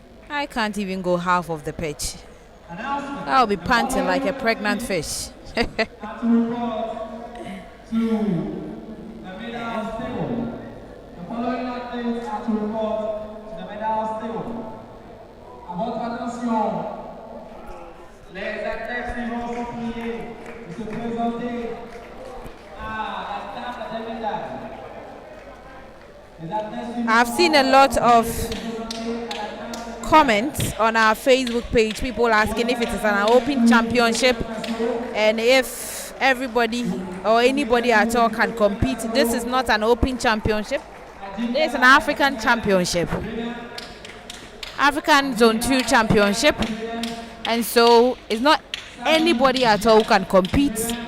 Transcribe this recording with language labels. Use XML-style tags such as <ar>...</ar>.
<en>I can't even go half of the pitch. I'll be panting like a pregnant fish. To the medal table. The following athletes are to report to the medal table.</en> <fr>À votre attention, les athlètes qui vont se plier et se présenter à la table des médailles.</fr> <en>I've seen a lot of comments on our Facebook page, people asking if it is an open championship and if everybody or anybody at all can compete. This is not an open championship. It's an African championship, African Zone 2 championship, and so it's not anybody at all who can compete.</en>